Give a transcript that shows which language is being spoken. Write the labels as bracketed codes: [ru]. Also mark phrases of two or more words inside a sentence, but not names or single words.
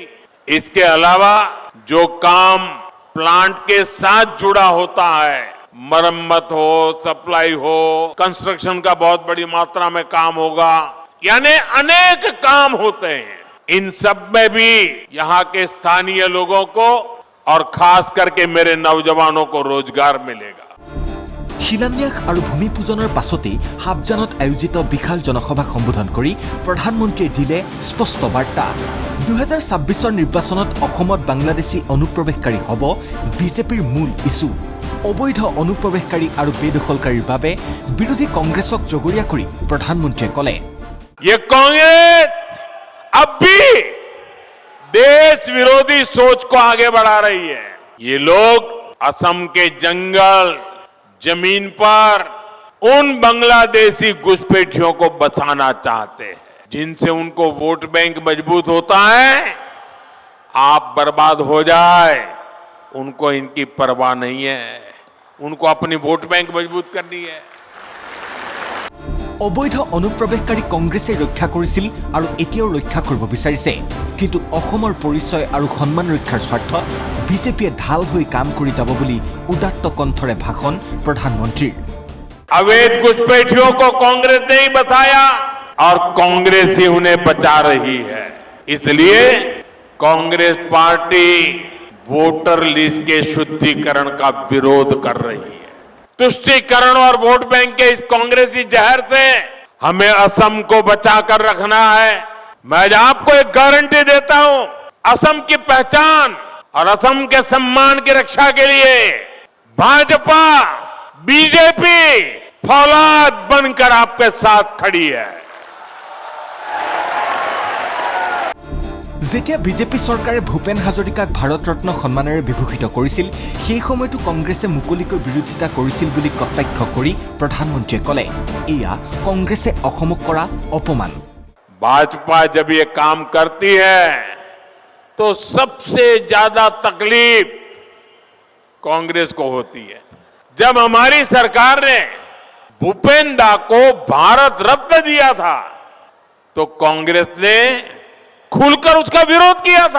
[hi] इसके अलावा जो काम प्लांट के साथ जुड़ा होता है, मरम्मत हो, सप्लाई हो, कंस्ट्रक्शन का बहुत बड़ी मात्रा में काम होगा, यानी अनेक काम होते हैं। इन सब में भी यहाँ के स्थानीय लोगों को और खास करके मेरे नौजवानों को रोजगार मिलेगा। [as] শিলান্যাস আৰু ভূমি পূজনৰ পাছতেই হাবজানত আয়োজিত বিশাল জনসভাক সম্বোধন কৰি প্ৰধানমন্ত্ৰীয়ে দিলে স্পষ্ট বাৰ্তা। 2026 নিৰ্বাচনত অসমত বাংলাদেশী অনুপ্ৰৱেশকাৰী হ'ব বিজেপিৰ মূল ইছ্যু। অবৈধ অনুপ্ৰৱেশকাৰী আৰু বেদখলকাৰীৰ বাবে বিৰোধী কংগ্ৰেছক জগৰীয়া কৰি প্ৰধানমন্ত্ৰীয়ে ক'লে, [hi] ये कांग्रेस अब भी देश विरोधी सोच को आगे बढ़ा रही है। ये लोग असम के जंगल जमीन पर उन बांग्लादेशी घुसपैठियों को बसाना चाहते हैं, जिनसे उनको [en] vote bank [hi] मजबूत होता है। आप बर्बाद हो जाए उनको इनकी परवाह नहीं है, उनको अपनी [en] vote bank [hi] मजबूत करनी है। [as] অবৈধ অনুপ্ৰৱেশকাৰী কংগ্ৰেছে ৰক্ষা কৰিছিল আৰু এতিয়াও ৰক্ষা কৰিব বিচাৰিছে, কিন্তু অসমৰ পৰিচয় আৰু সন্মান ৰক্ষাৰ স্বাৰ্থত বিজেপিয়ে ঢাল হৈ কাম কৰি যাব বুলি উদাত্ত কণ্ঠৰে ভাষণ প্ৰধানমন্ত্ৰীৰ। [hi] अवैध घुसपैठियों को कांग्रेस ने ही बचाया और कांग्रेस ही उन्हें बचा रही है। इसलिए कांग्रेस पार्टी [en] voter list [hi] के शुद्धिकरण का विरोध कर रही है। तुष्टीकरण और [en] vote bank [hi] के इस कांग्रेसी जहर से हमें असम को बचाकर रखना है। मैं आपको एक गारंटी देता हूं, असम की पहचान और असम के सम्मान की रक्षा के लिए भाजपा, बीजेपी फौलाद बनकर आपके साथ खड़ी है। [as] যেতিয়া বিজেপি চৰকাৰে ভূপেন হাজৰিকাক ভাৰত ৰত্ন সন্মানেৰে বিভূষিত কৰিছিল, সেই সময়তো কংগ্ৰেছে মুকলিকৈ বিৰোধিতা কৰিছিল বুলি কটাক্ষ কৰি প্ৰধানমন্ত্ৰীয়ে ক'লে, এয়া কংগ্ৰেছে অসমক কৰা অপমান। [hi] भाजपा जब ये काम करती है तो सबसे ज्यादा तकलीफ कांग्रेस को होती है। जब हमारी सरकार ने भूपेन दा को भारत रत्न दिया था तो कांग्रेस ने खुलकर उसका विरोध किया था।